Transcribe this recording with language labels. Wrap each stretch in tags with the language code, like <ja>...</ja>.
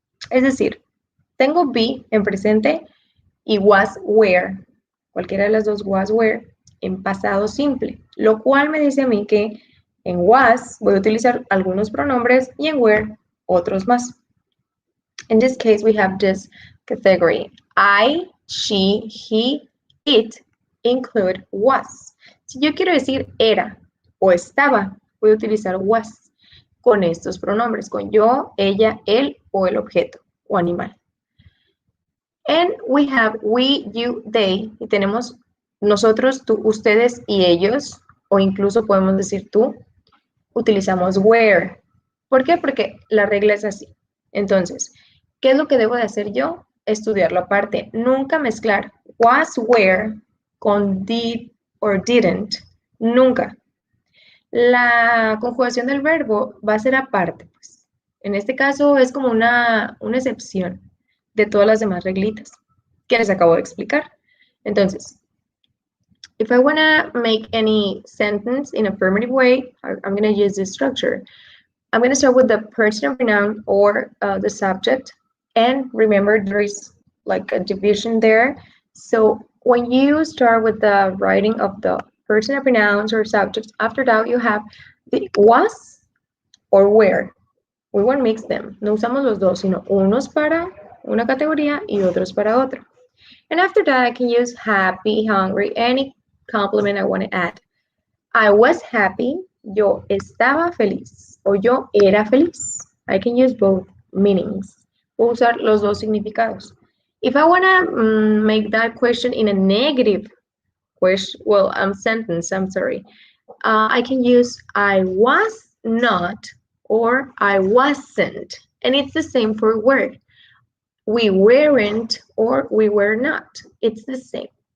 <es>Es decir, tengo be en presente y was, were, cualquiera de las dos was, were, en pasado simple, lo cual me dice a mí que en was voy a utilizar algunos pronombres y en were otros más.</es> <en>In this case, we have this category. I, she, he, it include was.</en> <es>Si yo quiero decir era o estaba, voy a utilizar was con estos pronombres, con yo, ella, él o el objeto o animal. And we have we, you, they, y tenemos nosotros, tú, ustedes y ellos, o incluso podemos decir tú, utilizamos were. ¿Por qué? Porque la regla es así. Entonces, ¿qué es lo que debo de hacer yo? Estudiarlo aparte. Nunca mezclar was, were con did or didn't. Nunca. La conjugación del verbo va a ser aparte, pues. En este caso es como una excepción de todas las demás reglitas que les acabo de explicar.</es> <en>Entonces, if I want to make any sentence in affirmative way, I'm going to use this structure. I'm going to start with the personal pronoun or the subject. And remember, there is like a division there. So when you start with the writing of the personal pronouns or subjects, after that you have the was or were. We won't mix them.</en> <es>No usamos los dos, sino unos para una categoría y otros para otra.</es> <en>And after that, I can use happy, hungry, any complement I want to add. I was happy. Yo estaba feliz. O yo era feliz. I can use both meanings.</en> <es>Puedo usar los dos significados.</es> <en>If I want to make that question in a negative question, well, sentence, I'm sorry. I can use I was not or I wasn't. And it's the same for word. We weren't or we were not. It's the same.</en>